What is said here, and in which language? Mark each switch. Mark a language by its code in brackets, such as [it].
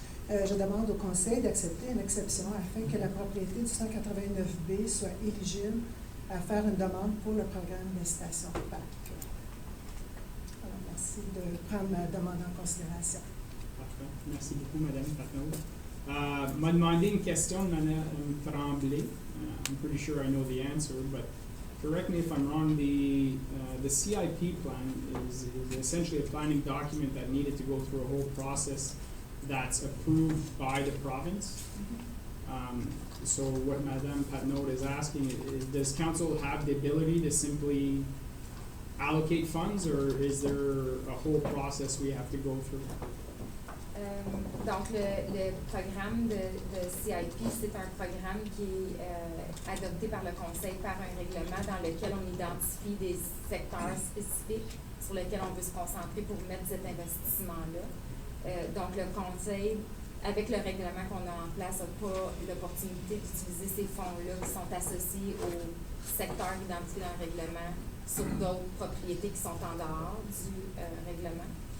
[fr] Je demande au Conseil d'accepter une exception afin que la propriété du 189B soit éligible à faire une demande pour le programme d'incitation PAC. Alors, merci de prendre ma demande en considération. Parfait. Merci beaucoup, Madame Patenaude. M'a demandé une question de Madame Tremblay. [en] I'm pretty sure I know the answer, but correct me if I'm wrong, the CIP plan is essentially a planning document that needed to go through a whole process that's approved by the province. So what Madame Patenaude is asking is, does council have the ability to simply allocate funds, or is there a whole process we have to go through? [fr] Donc, le programme de CIP, c'est un programme qui est adopté par le Conseil par un règlement dans lequel on identifie des secteurs spécifiques sur lesquels on veut se concentrer pour mettre cet investissement-là. Donc, le Conseil, avec le règlement qu'on a en place, n'a pas l'opportunité d'utiliser ces fonds-là qui sont associés aux secteurs identifiés dans le règlement sur d'autres propriétés qui sont en dehors du règlement.